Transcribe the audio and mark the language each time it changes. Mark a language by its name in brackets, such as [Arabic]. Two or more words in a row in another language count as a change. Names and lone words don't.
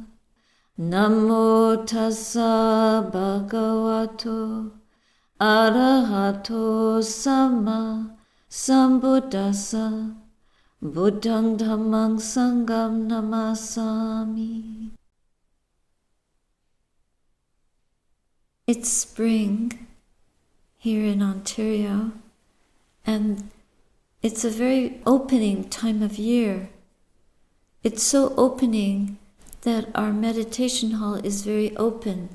[Pali] Namo tassa bhagavato arahato samma sambuddhassa. Buddhang dhammang sangham namasami. [English] It's spring here in Ontario, and it's a very opening time of year. It's so opening that our meditation hall is very open.